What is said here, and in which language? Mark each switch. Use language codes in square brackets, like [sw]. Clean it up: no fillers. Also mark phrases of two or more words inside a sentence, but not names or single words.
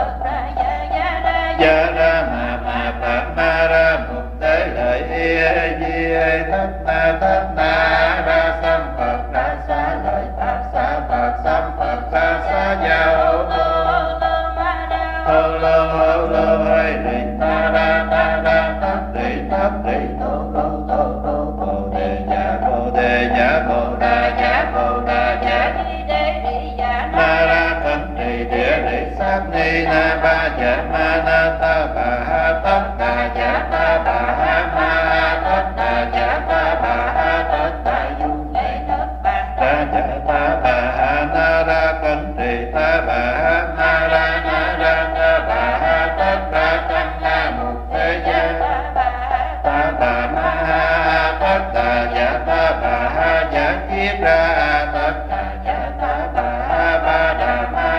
[vi] gia ra ma phật ma ra mục tế lợi di thất na ra sam phật ra xá lợi phật sam phật ra xá gia hô lô hay đi ta ra thất đi tô bồ đề giả bồ đà giả ma ra thân trì địa lý sát ni na ba giả ma na ta bà ha tất đà giả ta bà ha ma tất đà giả ta bà ha tất đà du lệ ra giả ta bà ha na ra thân trì ta bà ha na ra ta bà ha tất đà căn na mục thế gia ta bà ma ha tất đà giả ta bà ha giả kiết ra tất đà giả ta bà ha ba đà ma